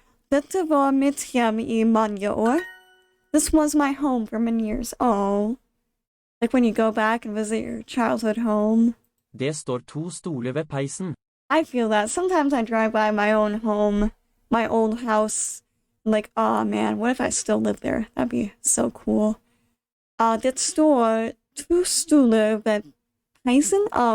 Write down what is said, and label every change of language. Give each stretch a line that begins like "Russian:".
Norwegian: Dette var mitt hjem I mange år.
English: This was my home for many years. Oh. Like when you go back and visit your childhood home.
Norwegian: Det står 2 stoler ved peisen.
English: I feel that. Sometimes I drive by my own home, my old house. I'm like, oh man, what if I still lived there? That'd be so cool.
Norwegian: Det står 2 stoler ved peisen.